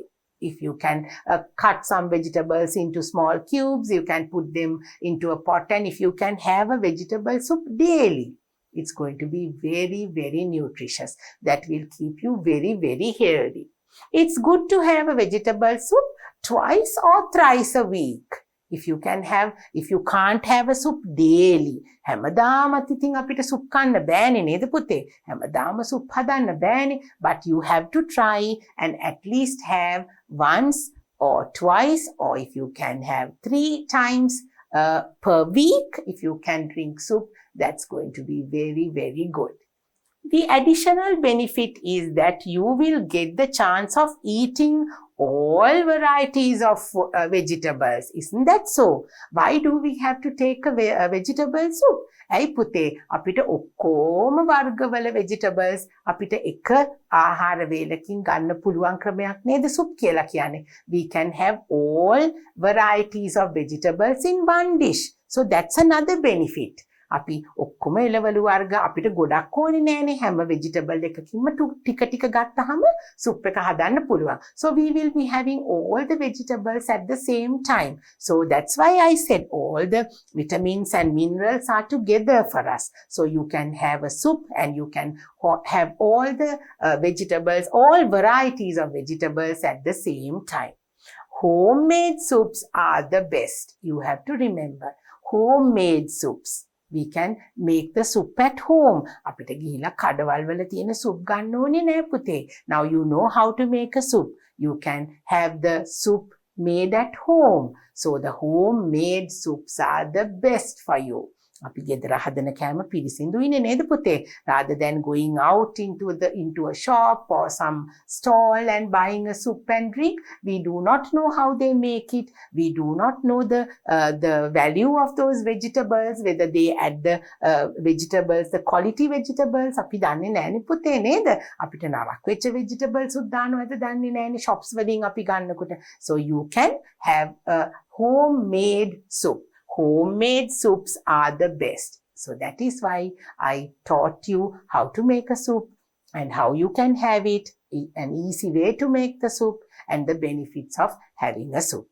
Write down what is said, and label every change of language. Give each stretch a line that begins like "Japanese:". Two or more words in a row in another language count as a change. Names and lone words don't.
English: If you can cut some vegetables into small cubes, you can put them into a pot, and if you can have a vegetable soup daily, It's going to be very, very nutritious. That will keep you very, very healthy. It's good to have a vegetable soup twice or thrice a week. If you can't have a soup daily.
Sinhala: හැමදාමත් ඉතින් අපිට සුප් කන්න බෑනේ නේද පුතේ? හැමදාම සුප් හදන්න බෑනේ.
English: But you have to try and at least have once or twice, or if you can have 3 times per week. If you can drink soup, that's going to be very, very good. The additional benefit is that you will get the chance of eating all varieties of vegetables. Isn't that so? Why do we have to take a vegetable soup?
Sinhala: ඇයි පුතේ අපිට ඔක්කොම වර්ගවල vegetables අපිට එක ආහාර වේලකින් ගන්න පුළුවන් ක්‍රමයක් නේද සුප් කියලා කියන්නේ.
English: We can have all varieties of vegetables in one dish. So that's another benefit.
Sinhala: අපි ඔක්කොම එළවලු වර්ග අපිට ගොඩක් ඕනේ නෑනේ හැම vegetable එකකින්ම ටික ටික ගත්තාම සුප් එක හදන්න පුළුවන්.
English: So we will be having all the vegetables at the same time. So that's why I said all the vitamins and minerals are together for us. So you can have a soup and you can have all the vegetables, all varieties of vegetables at the same time. Homemade soups are the best. You have to remember, homemade soups. We can make the soup at home.
Sinhala: අපිට ගිහිලා කඩවල් වල තියෙන soup ගන්න ඕනේ නෑ පුතේ.
English: Now you know how to make a soup. You can have the soup made at home. So the homemade soups are the best for you.
Sinhala: අපි ගෙදර හදන කෑම පිරිසිදුයිනේ නේද පුතේ?
English: Rather than going out into a shop or some stall and buying a soup and drink, we do not know how they make it. We do not know the value of those vegetables, whether they add the vegetables, the quality vegetables.
Sinhala: අපි දන්නේ නෑනේ පුතේ නේද? අපිට නරක වෙච්ච vegetables උත් දානවද දන්නේ නෑනේ shops වලින් අපි ගන්නකොට.
English: So you can have a homemade soup. Homemade soups are the best. So that is why I taught you how to make a soup and how you can have it, an easy way to make the soup and the benefits of having a soup.